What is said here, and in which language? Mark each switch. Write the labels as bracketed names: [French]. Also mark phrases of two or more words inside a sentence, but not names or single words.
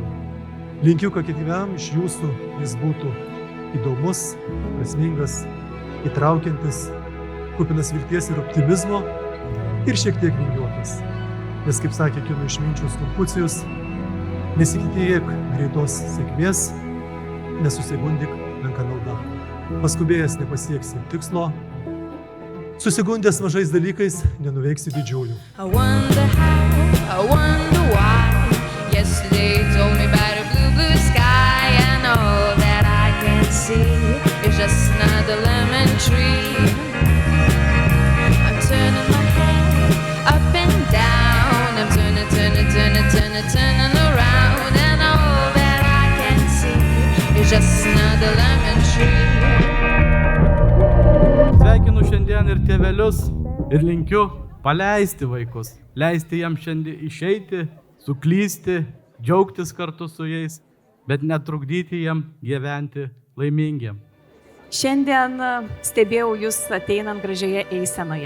[Lithuanian] Linkiu, kad kiekvienam iš jūsų jis būtų įdomus, prasmingas, įtraukiantis, kupinas vilties ir optimizmo ir šiek tiek vingiuotas. Nes, kaip sakė kino išminčius Konfucijus, nesitikėk greitos sėkmės, nesusigundyk menka nauda. Paskubėjęs nepasieksi tikslo, susigundęs mažais dalykais nenuveiksi didžiulių. [English] I wonder how, I wonder why. Yesterday told me about a blue, blue sky, and all that I can see is just another lemon tree. I'm turning my head up and down. I'm turning around, and all that I can see is just another lemon tree. [Lithuanian] Sveikinu šiandien ir tėvelius ir linkiu paleisti vaikus, leisti jiems šiandien išeiti, suklysti, džiaugtis kartu su jais, bet netrukdyti jiems gyventi laimingiem. Šiandien stebėjau jūs ateinant gražioje eisenoje.